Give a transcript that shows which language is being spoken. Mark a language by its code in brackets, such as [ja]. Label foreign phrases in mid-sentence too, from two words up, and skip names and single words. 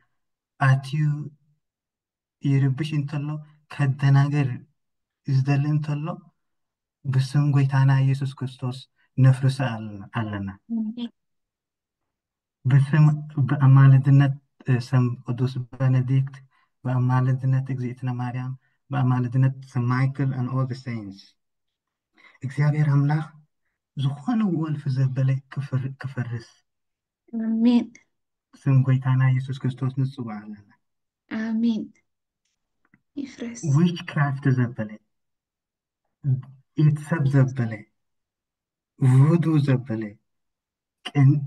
[ti] ኣትዩ ይርብሽ እንተሎ ከደናገር ዝደሊ እንተሎ ብስም ጎይታና ኢየሱስ ክርስቶስ ነፍርሰ ኣለና ኣሜን ብስም ብኣማልድነት ሰም ቅዱስ ቤኔዲክት ብኣማልድነት እግዝእትነ ማርያም ብኣማልድነት ሰም ማይክል [en] and all the saints [ti] እግዚአብሔር ኣምላኽ ዝኾነ ወልፊ ዘበለ ክፈርስ ኣሜን ስም ጎይታና ኢየሱስ ክርስቶስ ንፅዋዕ ኣለና ኣሜን ይፍረስ ዊች ክራፍት ዘበለ ኢድ ሰብ ዘበለ ውዱ ዘበለ ቅንኢ